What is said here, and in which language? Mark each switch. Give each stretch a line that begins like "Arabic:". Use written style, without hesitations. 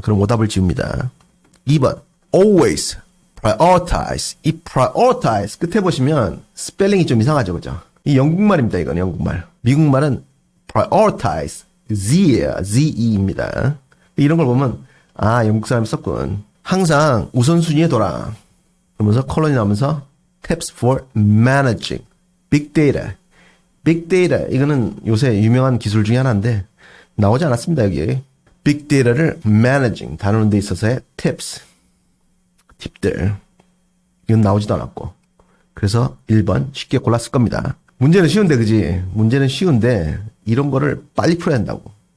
Korean: 그럼 오답을 지웁니다. 2번.
English: Always prioritize.
Korean: 이 prioritize 끝에 보시면 스펠링이 좀 이상하죠. 그죠? 이 영국말입니다. 이건 영국말. 미국말은 prioritize. Z예요. Z-E입니다. 이런 걸 보면 영국 사람이 썼군. 항상 우선순위에 둬라. 그러면서 컬럼이 나오면서
English: tips for managing big data.
Korean: 빅 데이터 이거는 요새 유명한 기술 중에 하나인데 나오지 않았습니다. 여기 빅 데이터를 managing 다루는 데 있어서의 tips 팁들 이건 나오지도 않았고 그래서 1번 쉽게 골랐을 겁니다. 문제는 쉬운데 그지? 문제는 쉬운데 이런 거를 빨리 풀어야 한다고.